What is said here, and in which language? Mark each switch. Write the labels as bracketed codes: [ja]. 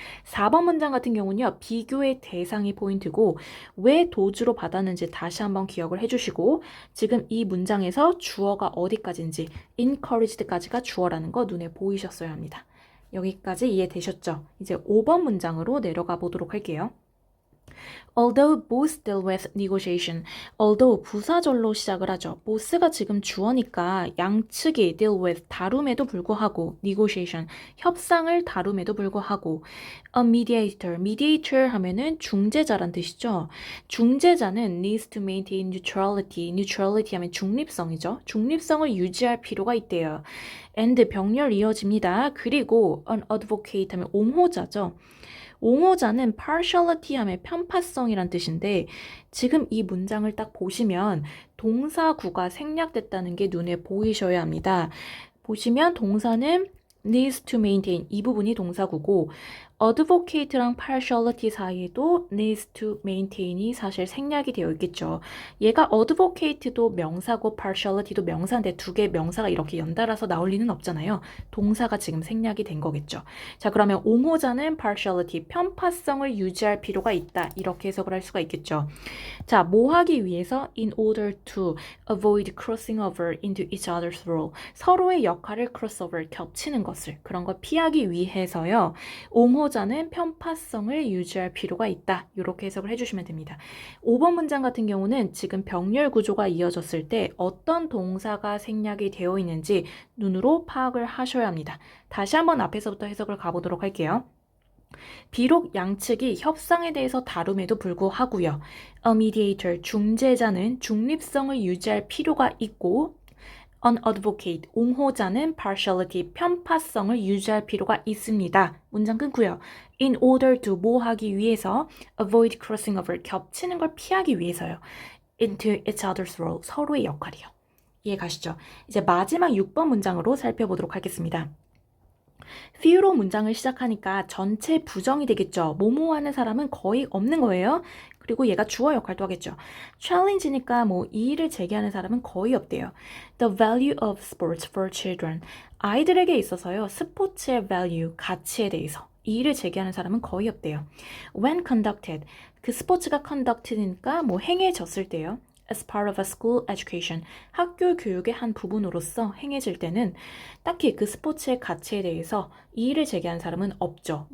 [ko] 4번 문장 같은 경우는요. 비교의 대상이 포인트고 왜 도주로 받았는지 다시 한번 기억을 해주시고 지금 이 문장에서 주어가 어디까지인지 encouraged까지가 주어라는 거 눈에 보이셨어야 합니다. 여기까지 이해되셨죠? 이제 5번 문장으로 내려가 보도록 할게요. [en] Although both deal with negotiation. [ko] Although 부사절로 시작을 하죠. both가 지금 주어니까 양측이 [en] deal with [ko] 다룸에도 불구하고 negotiation 협상을 다룸에도 불구하고 a mediator. mediator 하면은 중재자란 뜻이죠. 중재자는 [en] needs to maintain neutrality. [ko] neutrality 하면 중립성이죠. 중립성을 유지할 필요가 있대요. and 병렬 이어집니다. 그리고 an advocate 하면 옹호자죠. 옹호자는 partiality 하면 편파성이란 뜻인데 지금 이 문장을 딱 보시면 동사구가 생략됐다는 게 눈에 보이셔야 합니다. 보시면 동사는 [en] needs to maintain [ko] 이 부분이 동사구고 advocate랑 partiality 사이에도 [en] needs to maintain [ko] 이 사실 생략이 되어 있겠죠. 얘가 advocate도 명사고 partiality도 명사인데 두 개의 명사가 이렇게 연달아서 나올 리는 없잖아요. 동사가 지금 생략이 된 거겠죠. 자, 그러면 옹호자는 partiality, 편파성을 유지할 필요가 있다. 이렇게 해석을 할 수가 있겠죠. 자, 뭐 하기 위해서 [en] in order to avoid crossing over into each other's role. [ko] 서로의 역할을 crossover, 겹치는 것을, 그런 걸 피하기 위해서요. 옹호자는 편파성을 유지할 필요가 있다. 이렇게 해석을 해주시면 됩니다. 5번 문장 같은 경우는 지금 병렬 구조가 이어졌을 때 어떤 동사가 생략이 되어 있는지 눈으로 파악을 하셔야 합니다. 다시 한번 앞에서부터 해석을 가보도록 할게요. 비록 양측이 협상에 대해서 다룸에도 불구하고요. [en] A mediator, [ko] 중재자는 중립성을 유지할 필요가 있고 [en] An advocate, [ko] 옹호자는 partiality, 편파성을 유지할 필요가 있습니다. 문장 끊고요. [en] In order to, [ko] 뭐 하기 위해서 [en] avoid crossing over, [ko] 겹치는 걸 피하기 위해서요. [en] Into each other's role, [ko] 서로의 역할이요. 이해 가시죠? 이제 마지막 6번 문장으로 살펴보도록 하겠습니다. few로 문장을 시작하니까 전체 부정이 되겠죠. 뭐뭐 하는 사람은 거의 없는 거예요. 그리고 얘가 주어 역할도 하겠죠. challenge니까 뭐 이의를 제기하는 사람은 거의 없대요. [en] The value of sports for children. [ko] 아이들에게 있어서요. 스포츠의 value, 가치에 대해서 이의를 제기하는 사람은 거의 없대요. [en] When conducted. [ko] 그 스포츠가 conducted니까 뭐 행해졌을 때요. [en] As part of a school education, [ko] 학교 교육의 한 부분으로서 행해질 때는 딱히 그 스포츠의 가치에 대해서 이의를 제기한 사람은 없죠.